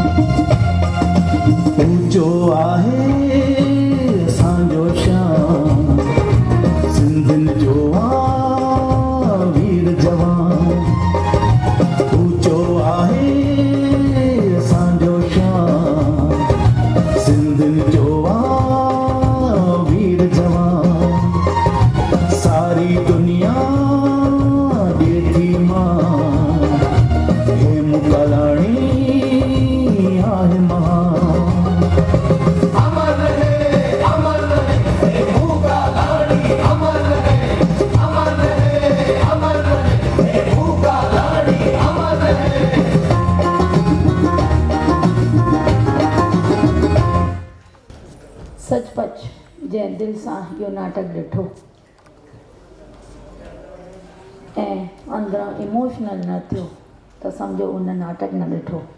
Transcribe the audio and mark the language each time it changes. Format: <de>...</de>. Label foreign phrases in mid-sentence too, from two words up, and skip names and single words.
<sd>ऊंचो आहे असांजो शान, सिंधियुनि जो आहे वीर जवान। ऊंचो आहे असांजो शान, सिंधियुनि जो आहे वीर जवान। सारी दुनिया ॾेठी मां, हेमू कलाणी आहे महान। अमर रहे, अमर रहे, हेमू कलाणी अमर रहे, अमर रहे, अमर रहे, हेमू कलाणी अमर रहे। सचपच जंहिं दिलि सां इहो नाटक ॾिठो ऐं अंदरां इमोशनल न थियो त सम्झो उन नाटक न ॾिठो।</sd>